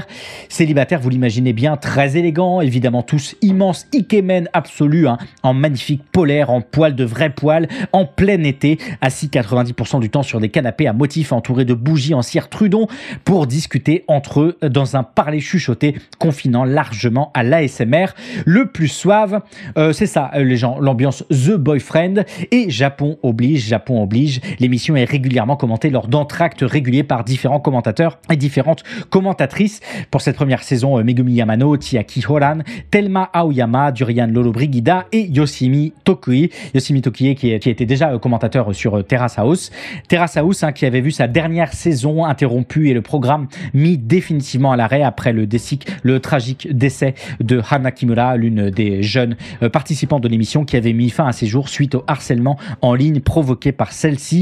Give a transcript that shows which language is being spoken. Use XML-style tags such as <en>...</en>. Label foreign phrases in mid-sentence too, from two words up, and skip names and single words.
<fr>Célibataires, vous l'imaginez bien, très élégants, évidemment tous immenses, ikemen absolus, en magnifique polaire, en poil de vrai poil, en plein été, assis 90% du temps sur des canapés à motifs entourés de bougies en cire Trudon pour discuter entre eux dans un parler chuchoté confinant largement à l'ASMR. Le plus suave, c'est ça les gens, l'ambiance The Boyfriend et Japon oblige, l'émission est régulièrement commentée lors d'entractes réguliers par différents commentateurs et différentes commentatrices. Pour cette première saison, Megumi Yamano, Chiaki Horan, Thelma Aoyama, Durian Lolobrigida et Yoshimi Tokuie. Yoshimi Tokuie qui était déjà commentateur sur Terrace House. Terrace House qui avait vu sa dernière saison interrompue et le programme mis définitivement à l'arrêt après le tragique décès de Hana Kimura, l'une des jeunes participants de l'émission qui avait mis fin à ses jours suite au harcèlement en ligne provoqué par celle-ci.</fr>